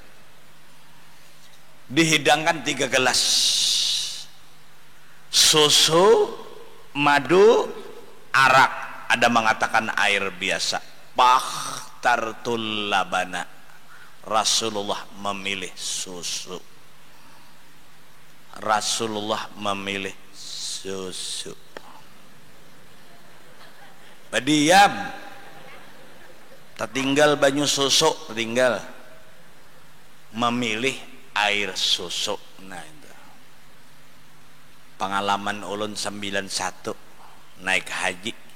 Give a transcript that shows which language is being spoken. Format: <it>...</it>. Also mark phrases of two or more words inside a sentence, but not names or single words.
<id>Dihidangkan 3 gelas susu, madu, arak, ada mengatakan air biasa.</id> <ar>Bakhtartul labana,</ar> <id>Rasulullah memilih susu. Rasulullah memilih susu.</id> <bjn>Badiam tertinggal banyu susu, tinggal memilih air susu. Nah itu pengalaman ulun 91 naik haji.</bjn>